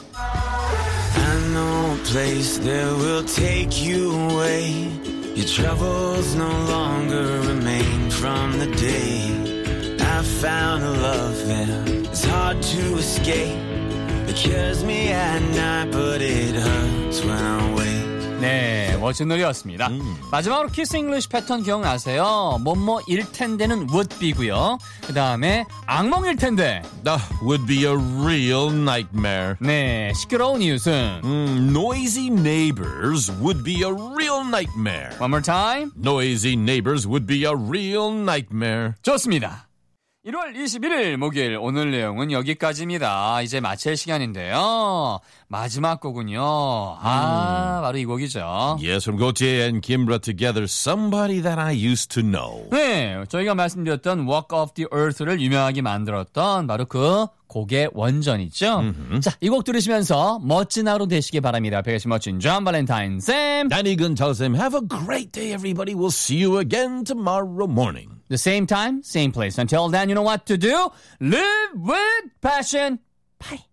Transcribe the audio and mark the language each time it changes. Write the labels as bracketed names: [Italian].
[English] I know a place that will take you away. Your troubles no longer remain from the day. I found a love there. It's hard to escape. It cures me at night, but it hurts when I wait. [Korean] 네, 멋진 노래였습니다. 마지막으로 키스 잉글리시 패턴 기억나세요? 뭐뭐 일텐데는 would be고요. 그 다음에 악몽일텐데. [English] Would be a real nightmare. [Korean] 네, 시끄러운 이웃은. [English] Noisy neighbors would be a real nightmare. One more time. Noisy neighbors would be a real nightmare. [Korean] 좋습니다. 1월 21일 목요일 오늘 내용은 여기까지입니다. 이제 마칠 시간인데요. 마지막 곡은요. 아, 바로 이 곡이죠. [English] Yes, from Gautier and Kimbra together, Somebody That I Used to Know. [Korean] 네, 저희가 말씀드렸던 Walk of the Earth를 유명하게 만들었던 바로 그 곡의 원전이죠. Mm-hmm. 자, 이 곡 들으시면서 멋진 하루 되시길 바랍니다. 베이시 멋진 존 발렌타인 쌤. 다니 근철 쌤. [English] Have a great day, everybody. We'll see you again tomorrow morning. The same time, same place. Until then, you know what to do? Live with passion. Bye.